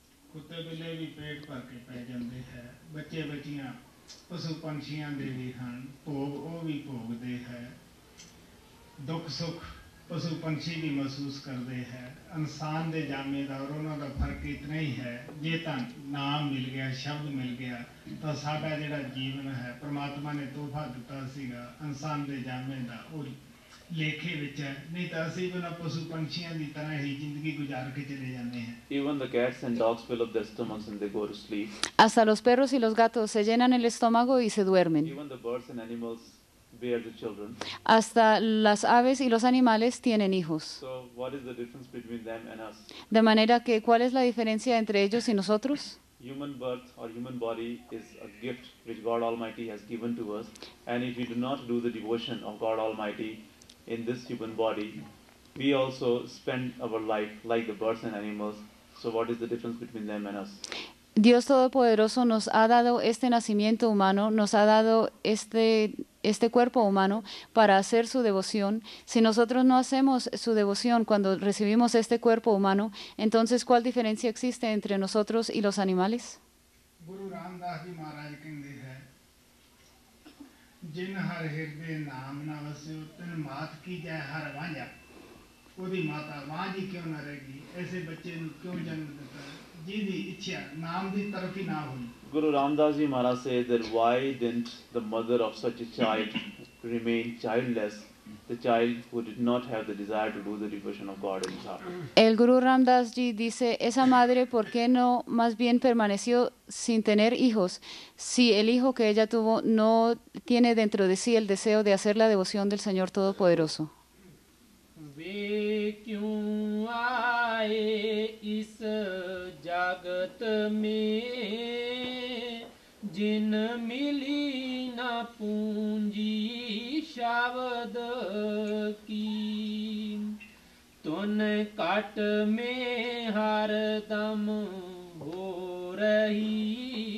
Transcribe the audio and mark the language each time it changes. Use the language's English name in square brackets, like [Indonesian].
[Hindi] कुत्ते बिल्ले भी पेट भर के पै जाते हैं बच्चे बच्चियां पशु पंछियां दे भी हैं भोग वो भी भोगते हैं दुख सुख पशु पंछी भी महसूस करते हैं इंसान दे जामे दा और उन्हां दा फर्क इतना ही है जे तां नाम मिल गया शब्द मिल गया तो साडा जिहड़ा जीवन है परमात्मा ने तोहफा दिता सीगा इंसान दे जामे दा वो लेखे विच है नहीं तो असीं भी ना पशु पंछियां दी तरह ही जिंदगी गुजार के चले जाते हैं। [English] Even the cats and dogs fill up their stomachs and they go to sleep. [Spanish] Hasta los perros y los gatos se llenan el estómago y se duermen. [English] Even the birds and animals bear the children. [Spanish] Hasta las aves y los animales tienen hijos. [English] So what is the difference between them and us? [Spanish] De manera que, ¿cuál es la diferencia entre ellos y nosotros? [English] Human birth or human body is a gift which God Almighty has given to us, and if we do not do the devotion of God Almighty in this human body, we also spend our life like the birds and animals. So what is the difference between them and us? [Spanish] Dios Todopoderoso nos ha dado este nacimiento humano, nos ha dado este cuerpo humano para hacer su devoción. Si nosotros no hacemos su devoción cuando recibimos este cuerpo humano, entonces ¿cuál diferencia existe entre nosotros y los animales? [Hindi] Guru Ramdas Ji Maharaj कहते हैं जिन हर हृदय नाम न वस्यो तन मात की जाए हर वांझा ओदी माता वांझी क्यों न रहेगी ऐसे बच्चे ਨੂੰ क्यों जन्म देता है [Punjabi] ਜਿਹਦੀ ਇੱਛਾ ਨਾਮ ਦੀ ਤਰਫ ਹੀ ਨਾ ਹੋਈ। [English] Guru Ramdas Ji Maharaj says that why didn't the mother of such a child remain childless, the child who did not have the desire to do the devotion of God in his heart? [Spanish] El Guru Ramdas Ji dice, esa madre, ¿por qué no más bien permaneció sin tener hijos si el hijo que ella tuvo no tiene dentro de sí el deseo de hacer la devoción del Señor Todopoderoso? [Hindi] वे क्यों आए इस जगत में जिन मिली न पूंजी शब्द की तुन काट में हर दम हो रही